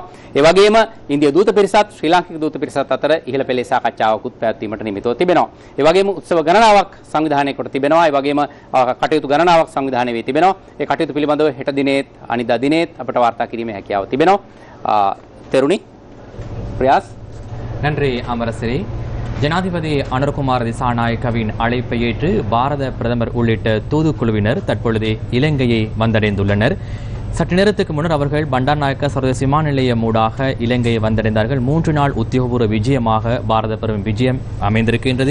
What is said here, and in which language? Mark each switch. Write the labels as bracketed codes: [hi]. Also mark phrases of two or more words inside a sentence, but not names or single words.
[si] ඒ වගේම ඉන්දියා දූත පිරිසත් ශ්‍රී ලාංකික දූත පිරිසත් අතර ඉහළ පෙළේ සාකච්ඡාවකුත් පැවැත්වීමට නියමිතව තිබෙනවා. ඒ වගේම උත්සව ගණනාවක් සංවිධානය කොට තිබෙනවා. ඒ වගේම කටයුතු ගණනාවක් සංවිධානය වී තිබෙනවා. ඒ කටයුතු පිළිබඳව හෙට දිනේත් අනිදා දිනේත් අපට වාර්තා කිරීමේ හැකියාව තිබෙනවා. තෙරුණි ප්‍රයාස් [ta] நன்றி அமரசிறி. ஜனாதிபதி அனுரகுமார் திசாநாயக்கவின் அழைப்பை ஏற்று பாரத பிரதமர் உள்ளிட்ட தூதுக்குழுவினர் தற்பொழுது இலங்கையை வந்தடைந்துள்ளனர். சற்று நேரத்துக்கு முன்னர் அவர்கள் பண்டார்நாயக்க சர்வதேச விமான நிலையம் ஊடாக இலங்கையை வந்தடைந்தார்கள். 3 நாள் உத்தியோகபூர்வ விஜயமாக பாரத பிரதமர் விஜயம் அமைந்திருக்கின்றது.